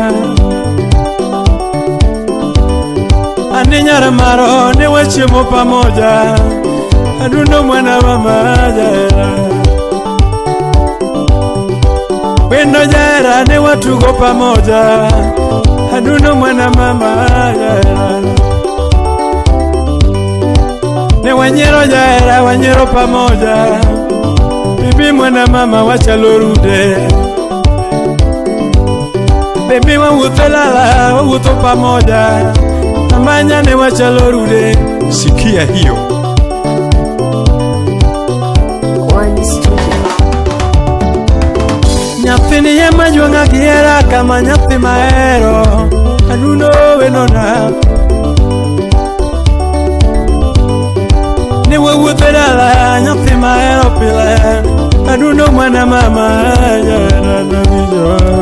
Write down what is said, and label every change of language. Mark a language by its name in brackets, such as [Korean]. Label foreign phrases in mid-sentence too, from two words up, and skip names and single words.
[Luo (Kenya and Tanzania)] Ane nyara maro ne wachiemo pamoja adundo [Swahili] mwana mama [Luo (Kenya and Tanzania)] jaera. Wendo jaera ne watugo pamoja adundo [Swahili] mwana mama [Luo (Kenya and Tanzania)] jaera. Ne wanyero jaera wanyero [Swahili] pamoja bibi mwana mama [Luo (Kenya and Tanzania)] wachalo rude. Bibi wawuotho lala wawuotho pamoja amanya ne wachalo rude. [Swahili] Sikia hiyo. [Luo (Kenya and Tanzania)] One Studio. Nyathini yema jwang'a giera kama nyathi mahero adundo wenona. Ne wawuotho dala nyathi mahero pile adundo [Swahili] mwana mama [Luo (Kenya and Tanzania)] jaera na winjo.